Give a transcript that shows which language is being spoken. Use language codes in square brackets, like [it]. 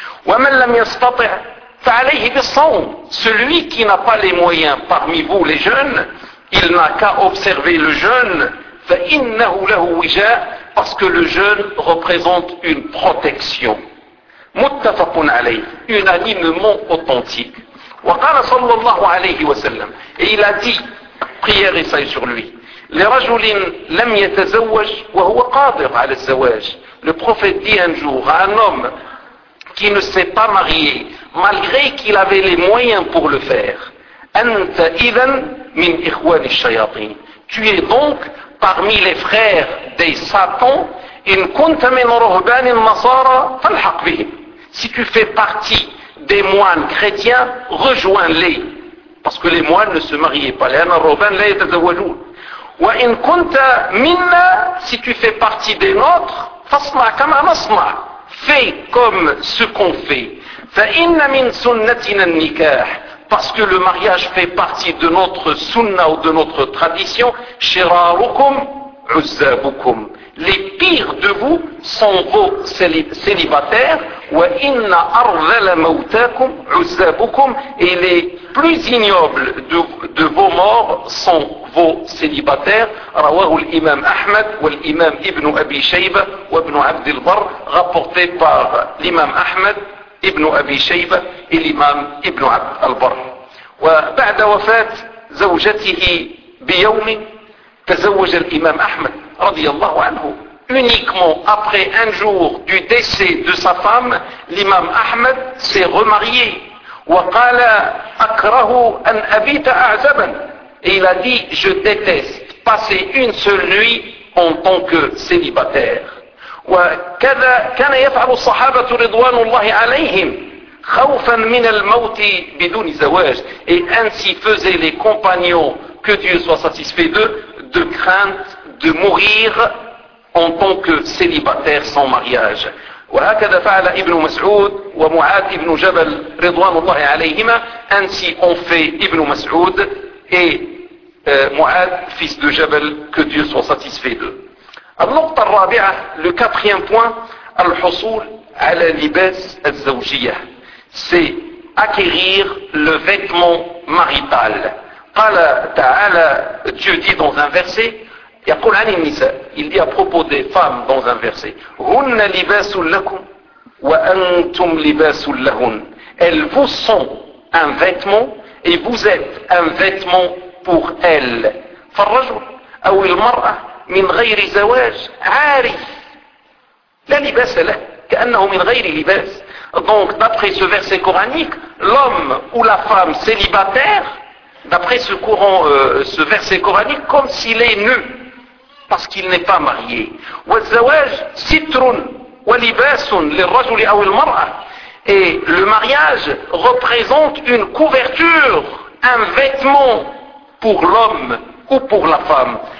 [ar] ومن لم يستطع فعليه بالصوم, [fr] celui qui n'a pas les moyens parmi vous les jeunes, il n'a qu'à observer le jeûne, [ar] فَإِنَّهُ لَهُ وِجَاءَ, [fr] parce que le jeûne représente une protection. [ar] مُتَّفَقٌ عَلَيْهِ, [fr] unanimement authentique. [ar] وَقَالَ صَلَّى اللَّهُ عَلَيْهِ وَسَلَّمَ, [fr] et il a dit, prière et saillie sur lui, [ar] لِرَجُلٍ لَمْ يَتَزَوَّجْ وَهُوَ قَادِرٌ عَلَى الزَّوَاجِ. [fr] Le prophète dit un jour à un homme qui ne s'est pas marié, malgré qu'il avait les moyens pour le faire, [ar] أَنْتَ إِذًا مِنْ إِخْوَانِ الشَّيَاطِينَ, [fr] tu es donc parmi les frères des satans, [ar] إِنْ كُنْتَ مِنْ رُهْبَانِ النَّصَارَى فَالْحَقْ بِهِمْ, [fr] si tu fais partie des moines chrétiens, rejoins-les, parce que les moines ne se mariaient pas, [ar] لَأَنَ الرُهْبَانِ لَا يَتَزَوَّجُونَ, وَإِنْ كُنْتَ مِنَّا, [fr] si tu fais partie des nôtres, [ar] فَصْنَعْ كَمَا نَصْنَعْ, [fr] fais comme ce qu'on fait, [ar] فَإِنَّ مِنْ سُنَّتِنَا النِّكَاحِ, [fr] parce que le mariage fait partie de notre sunna ou de notre tradition, [ar] شِرَارُكُمْ عُزَّابُكُمْ, [fr] les pires de vous sont vos célibataires, [ar] وَإِنَّ أَرْذَلَ مَوْتَاكُمْ عُزَّابُكُمْ, [fr] et les plus ignobles de vos morts sont vos célibataires. [ar] رواه الإمام أحمد والإمام ابن أبي شيبة وابن عبد البر, [fr] rapporté par l'imam Ahmed [ar] ابن أبي شيبة الإمام ابن عبد البر. وبعد وفاة زوجته بيوم تزوج الإمام أحمد رضي الله عنه, [fr] uniquement après un jour du décès de sa femme, l'imam Ahmed s'est remarié. [ar] وقال أكره أن أبيت أعزبا, [fr] et il a dit, je déteste passer une seule nuit en tant que célibataire. [ar] وكذا كان يفعل الصحابة رضوان الله عليهم خوفا من الموت بدون زواج, [fr] et ainsi faisaient les compagnons, que Dieu soit satisfait d'eux, de crainte de mourir en tant que célibataire sans mariage. [ar] وهكذا فعل ابن مسعود ومعاذ ابن جبل رضوان الله عليهما, [fr] ainsi ont fait ابن مسعود et معاذ fils de جبل, que Dieu soit satisfait d'eux. [ar] النقطة الرابعة, [fr] le quatrième point, [ar] الحصول على لباس الزوجية, [fr] c'est acquérir le vêtement marital. [ar] قال تعالى, [fr] Dieu dit dans un verset, [ar] يقول عن النساء, [fr] il dit à propos des femmes dans un verset, [ar] هن لباس لكم وأنتم لباس لهن, [fr] elles vous sont un vêtement et vous êtes un vêtement pour elles. [ar] فالرجل أو المرأة من غير زواج عاري لا لباس له كأنه من غير لباس. [fr] Donc d'après ce verset coranique, l'homme ou la femme célibataire, d'après ce courant, ce verset coranique, comme s'il est nu parce qu'il n'est pas marié. [ar] والزواج ستر ولباس للرجل أو المرأة, [fr] et le mariage représente une couverture, un vêtement pour l'homme ou pour la femme.